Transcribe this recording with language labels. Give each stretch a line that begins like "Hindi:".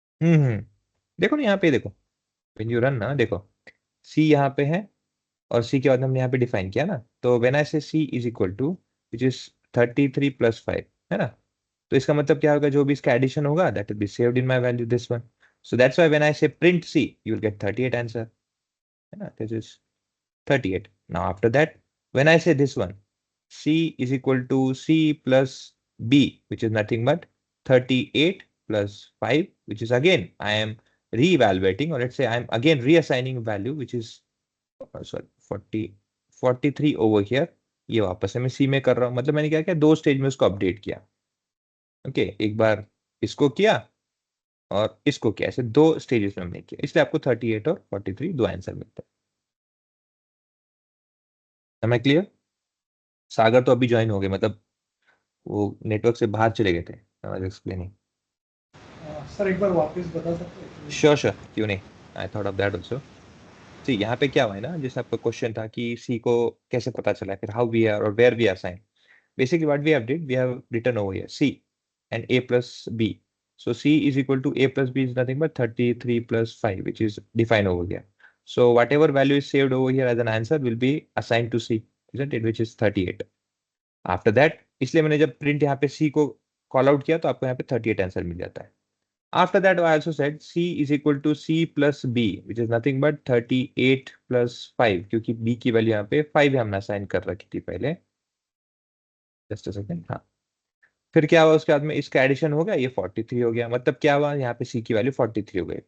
Hindi: देखो ना यहाँ पे, देखो व्हेन यू रन ना, देखो सी यहाँ पे है और सी के बाद हमने यहाँ पे डिफाइन किया ना, तो व्हेन आई से सी is equal to which is 33 + 5 है ना, तो इसका मतलब क्या होगा, जो भी इसका एडिशन होगा
English: That will be saved in my value this one. So that's why when I say print c you will get 38 answer, है ना, this is 38। Now after that when I say this one c is equal to c plus b which is nothing but 38 plus 5 which is again I am re-evaluating, or let's say I am again reassigning value which is sorry 43 over here।
Hindi: ये वापस से मैं c में कर रहा हूँ, मतलब मैंने क्या किया, दो स्टेज में उसको अपडेट किया। ओके, एक बार इसको किया और इसको किया, ऐसे दो स्टेजेस में हमने किया, इसलिए आपको 38 और 43 दो आंसर मिलता है। मैं क्लियर? सागर तो अभी ज्वाइन हो गए, मतलब वो नेटवर्क से बाहर चले गए थे।
English: I was explaining.
Hindi: सर एक बार वापस बता सकते हैं? श्योर श्योर, क्यों नहीं,
English: I thought of that also.
Hindi: सी यहाँ पे क्या हुआ है ना, जैसे आपका क्वेश्चन था कि सी को कैसे पता चला, फिर हाउ वी आर और where we are sign.
English: Basically what we have did, we have written over here c and a plus b, so c is equal to a plus b is nothing but 33 plus 5 which is defined over here, so whatever value is saved over here as an answer will be assigned to c, isn't it, which is 38।
Hindi: After that, इसलिए मैंने जब print यहाँ पे सी को call out किया तो आपको यहाँ पे 38 आंसर मिल जाता है।
English: after that I also said C is equal to C plus B which is nothing but 38 + 5,
Hindi: क्योंकि बी की वैल्यू यहाँ पे 5 हमने असाइन कर रखी थी पहले। जस्ट अ सेकंड, हाँ। फिर क्या हुआ, उसके बाद में इसका एडिशन हो गया, ये 43 हो गया, मतलब क्या हुआ, यहाँ पे सी की वैल्यू 43 हो गई।